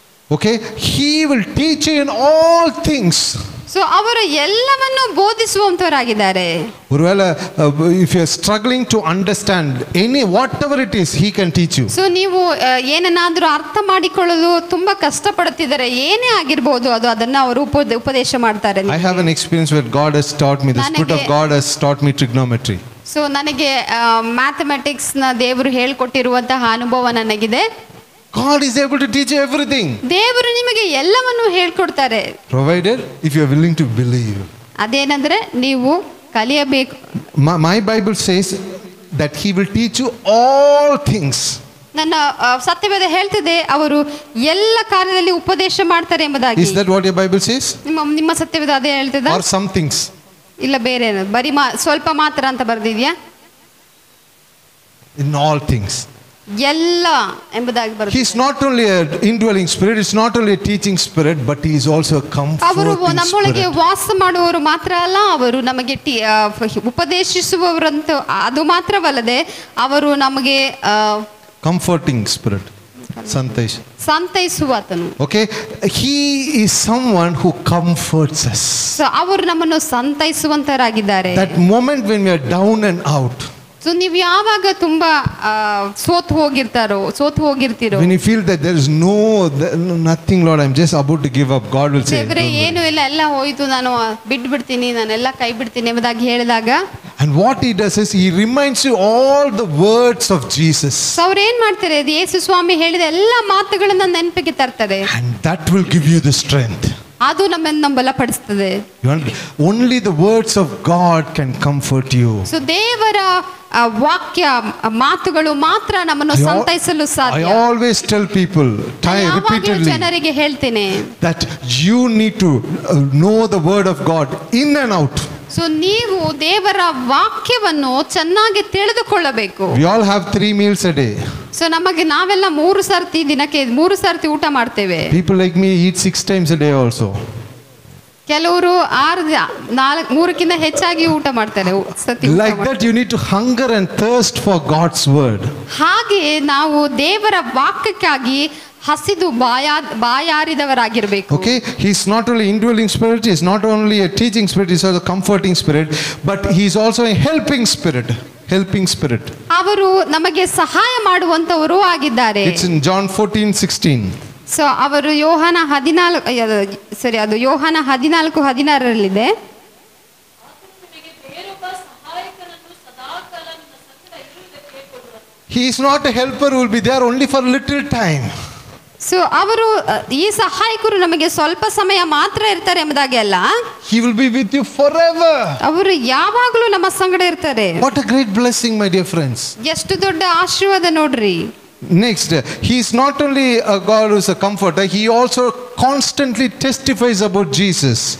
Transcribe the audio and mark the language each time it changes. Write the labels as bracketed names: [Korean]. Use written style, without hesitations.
[English] Okay, he will teach you in all things. [Kannada] So ಅವರು ಎಲ್ಲವನ್ನು ಬೋಧಿಸುವಂತವರಾಗಿದ್ದಾರೆ. [English] If you are struggling to understand whatever it is, he can teach you. [Kannada] So ನೀವು ಏನನ್ನಾದ್ರೂ ಅರ್ಥ ಮಾಡಿಕೊಳ್ಳಲು ತುಂಬಾ ಕಷ್ಟಪಡುತ್ತಿದ್ದಾರೆ, ಏನೇ ಆಗಿರಬಹುದು, ಅದನ್ನ ಅವರು ಉಪದೇಶ ಮಾಡ್ತಾರೆ. [English] I have an experience where God has taught me, the Spirit of God has taught me trigonometry. [Kannada] So ನನಗೆ ಮ್ಯಾಥಮೆಟಿಕ್ಸ್ ನ ದೇವರು ಹೇಳಿಕೊಟ್ಟಿರುವಂತಹ ಅನುಭವ ನನಗಿದೆ. [English] God is able to teach you everything. [Kannada] ದೇವರು ನಿಮಗೆ ಎಲ್ಲವನ್ನು ಹೇಳಿಕೊಡ್ತಾರೆ, [English] provided if you are willing to believe. [Kannada] ಅದೇನಂದ್ರೆ ನೀವು ಕಲಿಯಬೇಕು. [English] My Bible says that he will teach you all things. [Kannada] ನನ್ನ ಸತ್ಯವೇದ ಹೇಳ್ತಿದೆ ಅವರು ಎಲ್ಲ ಕಾರ್ಯದಲ್ಲಿ ಉಪದೇಶ ಮಾಡ್ತಾರೆ ಎಂಬುದಾಗಿ. [English] Is that what your Bible says? [Kannada] ನಿಮ್ಮ ಸತ್ಯವೇದ ಅದೇ ಹೇಳ್ತಿದೆ? [English] Or some things? [Kannada] ಇಲ್ಲ, ಬೇರೆ ಬರೀ ಸ್ವಲ್ಪ ಮಾತ್ರ ಅಂತ ಬರ್ದಿದ್ಯಾ? [English] In all things. [Kannada] ಎಲ್ಲ ಎಂಬುದಾಗಿ ಬರುತ್ತೆ. [English] He is not only an indwelling spirit, it's not only a teaching spirit, but he is also a comforting [Kannada] ಅವರು ನಮ್ಮೊಳಗೆ [English] spirit. [Kannada] ವಾಸ ಮಾಡುವವರು ಮಾತ್ರ ಅಲ್ಲ, ಅವರು ನಮಗೆ ಉಪದೇಶಿಸುವವರಂತ ಅದು ಮಾತ್ರವಲ್ಲದೆ ಅವರು ನಮಗೆ [English] Comforting spirit. [Kannada] ಸಂತೈಸುವಾತನು. [English] Okay, he is someone who comforts us. [Kannada] So ಅವರು ನಮ್ಮನ್ನು ಸಂತೈಸುವಂತರಾಗಿದ್ದಾರೆ. [English] That moment when we are down and out, [Kannada] so ನೀವು ಯಾವಾಗ ತುಂಬಾ ಸೋತು ಹೋಗಿರ್ತೀರೋ, [English] when you feel that there is nothing, Lord, I'm just about to give up, God will say, [Kannada] ಏನು ಇಲ್ಲ, ಎಲ್ಲ ಹೋಯ್ತು, ನಾನು ಬಿಡ್ತೀನಿ, ನಾನೆಲ್ಲ ಕೈ ಬಿಡ್ತೀನಿ ಎಂಬುದಾಗಿ ಹೇಳಿದಾಗ, [English] and what he does is he reminds you all the words of Jesus. [Kannada] So ಅವ್ರು ಏನ್ ಮಾಡ್ತಾರೆ, ಯೇಸು ಸ್ವಾಮಿ ಹೇಳಿದ ಎಲ್ಲ ಮಾತುಗಳನ್ನ ನೆನಪಿಗೆ ತರ್ತಾರೆ, [English] and that will give you the strength. [Kannada] ಅದು ನಮ್ಮನ್ನು ಬಲಪಡಿಸ್ತದೆ. [English] Only the words of God can comfort you. [Kannada] So ದೇವರ ವಾಕ್ಯ ಮಾತುಗಳು ಮಾತ್ರ ನಮ್ಮನ್ನು ಸಂತೈಸಲು ಸಾಧ್ಯ. [English] I always tell people repeatedly [Kannada] ಜನರಿಗೆ ಹೇಳ್ತೇನೆ [English] that you need to know the word of God in and out. [Kannada] So ನೀವು ದೇವರ ವಾಕ್ಯವನ್ನು ಚೆನ್ನಾಗಿ ತಿಳಿದುಕೊಳ್ಳಬೇಕು. [English] We all have 3 meals a day. [Kannada] So ನಾವೆಲ್ಲ ದಿನಕ್ಕೆ 3 ಸರ್ತಿ ಊಟ ಮಾಡ್ತೇವೆ. [English] People like me eat 6 times a day also. [Kannada] ಕೆಲವರು 3ಕ್ಕಿಂತ ಹೆಚ್ಚಾಗಿ ಊಟ ಮಾಡ್ತಾರೆ. [English] Like that you need to hunger and thirst for God's word. [Kannada] ಹಾಗೆ ನಾವು ದೇವರ ವಾಕ್ಯಕ್ಕಾಗಿ ಹಸಿದು ಬಾಯಾರಿದವರಾಗಿರಬೇಕು. [English] Okay, he's not only indwelling spirit, he's not only a teaching spirit, he's also a comforting spirit, but he's also a helping spirit. [Kannada] ಅವರು ನಮಗೆ ಸಹಾಯ ಮಾಡುವಂತವರು ಆಗಿದ್ದಾರೆ. [English] It's in John 14:16. [Kannada] So ಅವರು ಯೋಹಾನ 14 ಅದು ಯೋಹಾನ 14:16 [English] He is not a helper who will be there only for little time. [Kannada] So ಅವರು ಈ ಸಹಾಯಕರು ನಮಗೆ ಸ್ವಲ್ಪ ಸಮಯ ಮಾತ್ರ ಇರ್ತಾರೆ ಎಂಬುದಾಗಿ ಅಲ್ಲ, [English] He will be with you forever. [Kannada] ಅವರು ಯಾವಾಗಲೂ ನಮ್ಮ ಸಂಗಡ ಇರ್ತಾರೆ. [English] What a great blessing, my dear friends. [Kannada] ಎಷ್ಟು ದೊಡ್ಡ ಆಶೀರ್ವಾದ ನೋಡ್ರಿ. [English] Next, he is not only a God who is a comforter, he also constantly testifies about Jesus.